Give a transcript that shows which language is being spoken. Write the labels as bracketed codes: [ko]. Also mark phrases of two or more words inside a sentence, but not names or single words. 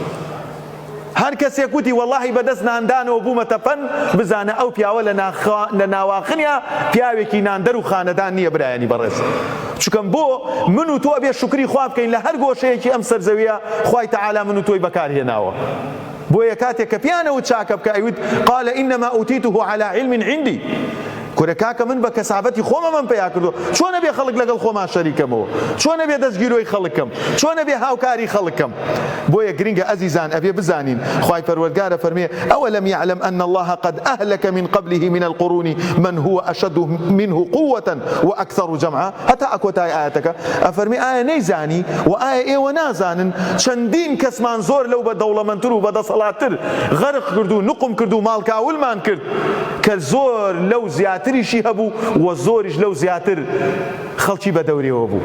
[ckb] هەر کەسێک وتی وەڵاهی بەدەست ناندانەوە بوومەتە پەن بزانە ئەو پیاوە لە ناواخنیا پیاوێکی ناندەر و خانەدان نییە برایانی بەڕێز. چونکەم بۆ من و تۆ ئەبێ شکری خوا بکەین لە هەر گۆشەیەکی ئەم سەرزەویە خوای تەعالا من و تۆی بەکارهێناوە. بۆیە کاتێک کە پیانەوە چاکە بکە ئەیوت [ar] قال إنما أوتيته على علم عندي. [ckb] کورە کاکە من بە کەسابەتی خۆمە من پیا کردو چۆنە بێ خەڵک لەگەڵ خۆمان شەریکەمەوە چۆنە بێ دەستگیرۆی خەڵکم چۆنە بێ هاوکاری خەڵکم. بۆیە گرنگە ئەزیزان ئەبێ بزانین خوای پەروەردگارە فەرمێ [ar] أولم يعلم أن الله قد أهلك من قبله من القرون من هو أشد منه قوة وأكثر جمعا. [ckb] هەتا ئەکۆتای ئاەتەکە ئەفەرمێ ئایا نەیزانی و ئایا ئێوە نازانن چەندین کەسمان زۆر لەو بە دەوڵەمەندتر و بەدەسەڵاتتر غەرق کرد و نقم کرد و ماڵکاولمان کرد کە زۆر لەو زیاتریشی هەبوو و زۆریش لەو زیاتر خەڵکی بە دەورێەوە بوو.